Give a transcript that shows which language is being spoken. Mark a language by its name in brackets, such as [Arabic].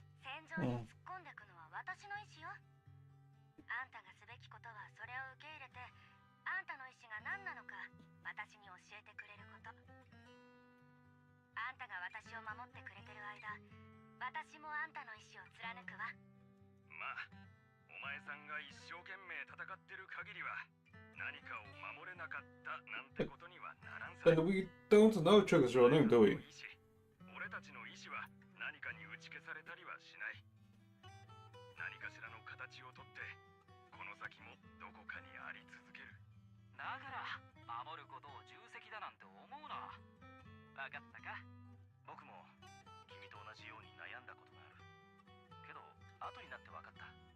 [Japanese] 戦場に突っ込んでくのは私の意思よ。あんたがすべきことはそれを受け入れて、あんたの意思が何なのか私に教えてくれること。あんたが私を守ってくれてる間、私もあんたの意思を貫くわ。まあお前さんが一生懸命戦ってる限りは何かを守れなかったなんてことにはならんさ。 [English] And we don't know Trigger's real name, do we? [Japanese] 俺たちの意志は何かに打ち消されたりはしない。何かしらの形をとってこの先もどこかにあり続ける。だから守ることを重責だなんて思うな。分かったか。僕も君と同じように悩んだことがあるけど、後になって分かった。